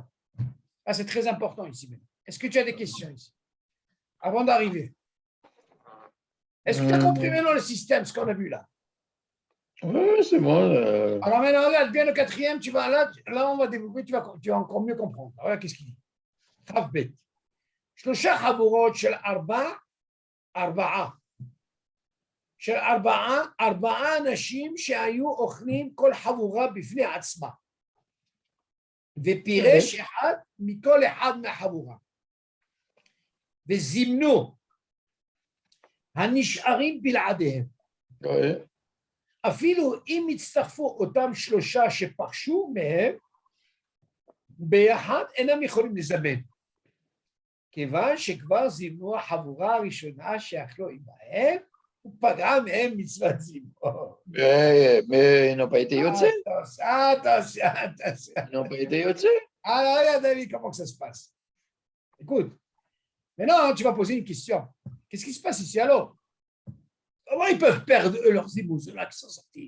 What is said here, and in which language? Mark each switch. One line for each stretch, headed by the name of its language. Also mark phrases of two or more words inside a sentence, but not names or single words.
French: Ah, c'est très important ici même. Est-ce que tu as des questions ici? Avant d'arriver. Est-ce que tu as compris maintenant le système, ce qu'on a vu là? Oui, c'est bon. Alors maintenant, regarde bien le 4e, tu vas là, on va développer, tu vas encore mieux comprendre. Regarde qu'est-ce qu'il dit. Travbet.
Hebrew: שלושה חבורות של 4 אנשים שהיו אוכלים כל חבורה בפני עצמה. ופירש אחד מכל אחד מהחבורה. וזימנו הנשארים בלעדיהם. אפילו אם הצטרפו אותם 3 שפרשו מהם, ביחד אינם יכולים לזמן. כיוון שכבר זימנו החבורה הראשונה שאכלו עמהם, ופגעה מהם מצוות זימון.
French: Mais ils n'ont pas été yotzé. Attention. Ils n'ont pas été yotzé. Alors, regarde, David, comment que ça se passe. Écoute, Maintenant, tu vas poser une question. Qu'est-ce qui se passe ici alors? Comment ils peuvent perdre leurs zimoun, ceux-là qui sont sortis?